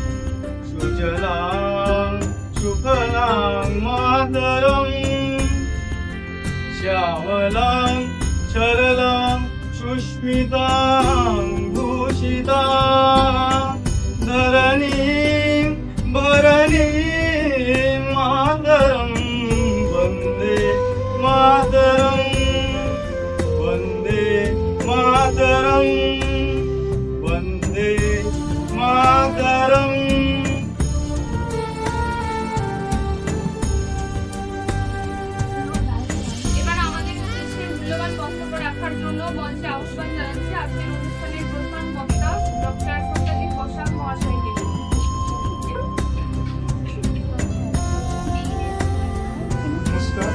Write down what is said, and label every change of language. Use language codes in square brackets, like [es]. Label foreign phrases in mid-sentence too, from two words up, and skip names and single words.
[sa] सुजलां सुफलां मातरं श्यामलां सरलां सुष्मितां भूषितां धरणीं भरणीं मातरं वन्दे मातरं वन्दे मातरं वन्दे मातरं। [bn] এবার আমাদের উদ্দেশ্যে মূল্যবান বক্তব্য রাখার জন্য মঞ্চে আহ্বান জানাচ্ছি আজকের অনুষ্ঠানের প্রধান বক্তা ডক্টর সত্যজিৎ বসাক মহাশয়কে। নমস্কার।